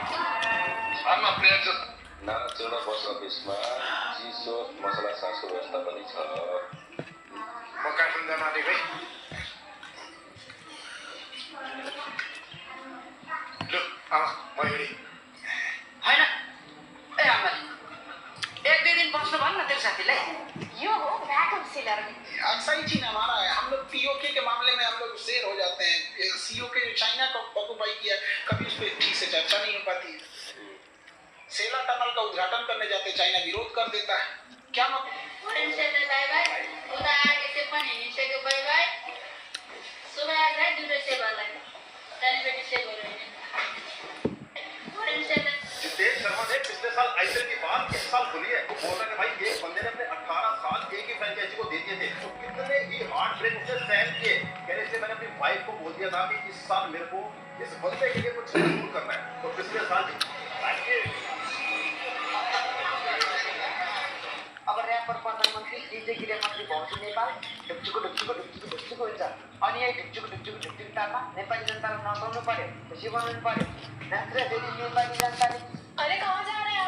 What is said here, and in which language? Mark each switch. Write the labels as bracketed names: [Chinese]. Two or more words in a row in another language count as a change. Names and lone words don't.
[Nepali] नारायण बस अफिसमा चिसो मसला सासु व्यवस्था पनि छ। म काठमाडौँ जान आँटेको है। लु म रेडी होइन ए आमाले एक दुई दिन बस्नु भन्न न तेरो साथीलाई। यो हो [English] vacuum sealer. [Hindi] अक्सर ही चीन हमारा है। हम लोग पीओके के मामले में हम लोग शेर हो जाते हैं। सीओ के जो चाइना को ऑक्युपाई किया कभी उस पर ठीक से चर्चा नहीं हो पाती। सेला टनल का उद्घाटन करने जाते चाइना विरोध कर देता है। क्या मतलब [English] bye bye [Nepali] उता आगे पनि हिँडिसक्यो [English] bye bye [Nepali] सुबह आएर दुईटा सेवालाई त्यहाँदेखि सेभ गर्यो। [Hindi] जितेश शर्मा ने पिछले साल आईपीएल की बात इस साल खुली है। वो बोल रहे हैं भाई एक बंदे ने अपने 18 साल एक ही फ्रेंचाइजी को दे दिए थे तो कितने ही [English] heart break [Hindi] उसने सहन किए। कहने इसलिए मैंने अपनी वाइफ को बोल दिया था कि इस साल मेरे को इस बंदे के लिए कुछ जरूर करना है। तो पिछले साल [Nepali] अब ऱ्यापर प्रधानमन्त्री डीजे गृहमन्त्री भौजी नेपाल ढुक्चुको हुन्छ अनि यही ढुक्चुको तालमा नेपाली जनतालाई नचाउनु पर्यो खुसी बनाउनु पर्यो नत्र फेरि नेपाली जनताले [Hindi] अरे कहाँ जा रहे